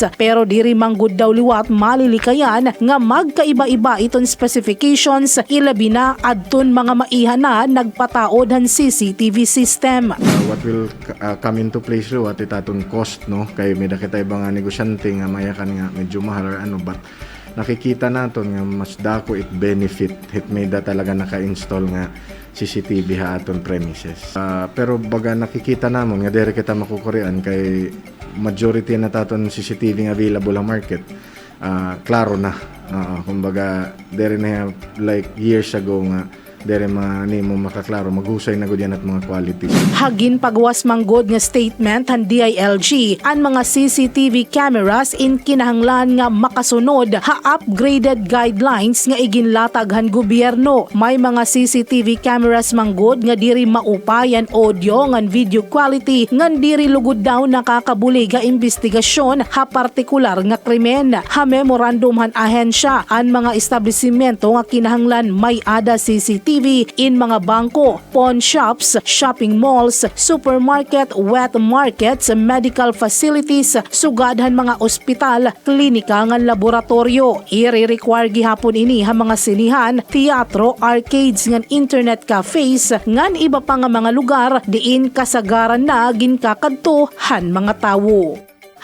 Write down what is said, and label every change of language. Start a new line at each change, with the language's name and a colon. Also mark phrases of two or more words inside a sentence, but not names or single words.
Waray: Pero diri manggud daw liwat malilikayan nga magkaiba-iba iton specifications, ilabi na adton mga maihan na nagpataod han
English: CCTV system. What will come into place
Waray: ro at itatong
English: cost, no?
Waray: Kay may dakita ibang negosyante nga mayakan nga medyo mahal or ano, but nakikita naton nga mas dako it benefit hit may da talaga naka-install nga CCTV ha aton premises. Pero baga nakikita namon nga dere kita makukurian kay majority na taton CCTV nga available ang market. Klaro na. Kumbaga dere na
English: like years ago
Waray: nga dere mo makaklaro maghusay na gud yan at mga qualities. Hagin pagwas manggod nga statement han DILG ang mga
English: CCTV cameras
Waray: in kinahanglan nga makasunod ha
English: upgraded guidelines
Waray: nga iginlatag han gobyerno. May mga
English: CCTV cameras
Waray: manggod nga diri maupayan audio ngan
English: video quality
Waray: ngan diri lugod daw nakakabulig nga investigasyon ha partikular nga krimen. Ha memorandum han ahensya ang mga establishmento nga kinahanglan may ada CCTV in mga bangko,
English: pawn shops, shopping malls, supermarket, wet markets, medical facilities,
Waray: sugadhan mga ospital, klinika ngan laboratorio. I-require gihapon ini ha mga sinihan, teatro, arcades ngan
English: internet cafes
Waray: ngan iba pa nga mga lugar diin kasagaran na ginkakadto han mga tawo.